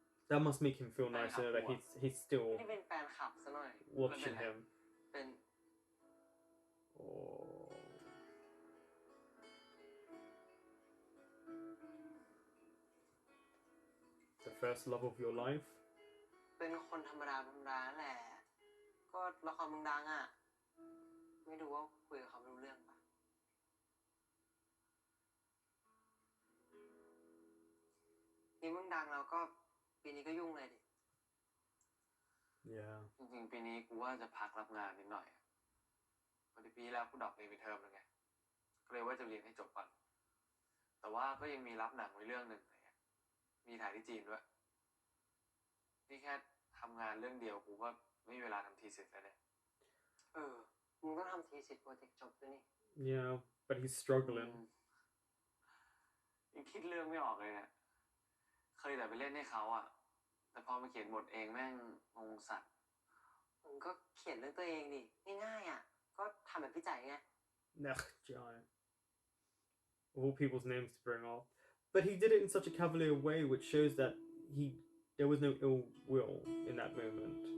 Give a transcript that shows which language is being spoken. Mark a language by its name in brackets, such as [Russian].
[English] That must make him feel nice to know that he's still [Thai] ไม่ได้เป็นแฟนคลับซะหน่อย [English] watching him. [Thai] เป็น [English] Oh. The first love of your life? [Thai] เป็นคนธรรมดาแหละ ก็ละครมึงดังอ่ะ ไม่รู้ว่าคุยกับเขาไม่รู้เรื่องปะนี่มึงดังแล้วก็ปีนี้ก็ยุ่งเลยดิ [English] Yeah. [Thai] จริงๆปีนี้กูว่าจะพักรับงานนิดหน่อยพอดีปีแล้วกูดรอปเรียนไปเทอมแล้วไง ก็เลยว่าจะเรียนให้จบก่อน แต่ว่าก็ยังมีรับหนังไว้เรื่องหนึ่งอะไรเงี้ยมีถ่ายที่จีนด้วย นี่แค่ทำงานเรื่องเดียวกูก็ไม่มีเวลาทำทีสิทธิ์แล้วเนี่ยมึงต้องทำทีสิทธิ์โปรเจกต์จบด้วยนี่ [English] Yeah, but he's struggling. [Thai] ยังคิดเรื่องไม่ออกเลยเนี่ย เคยแต่ไปเล่นให้เขาอะแต่พอมาเขียนบทเองแม่งงงสัตว์มึงก็เขียนเรื่องตัวเองดิง่ายๆอะก็ทำแบบพี่ใจไง [English] Ugh, Jai. Of all people's names to bring up. But he did it in such a cavalier way, which shows that there was no ill will in that moment.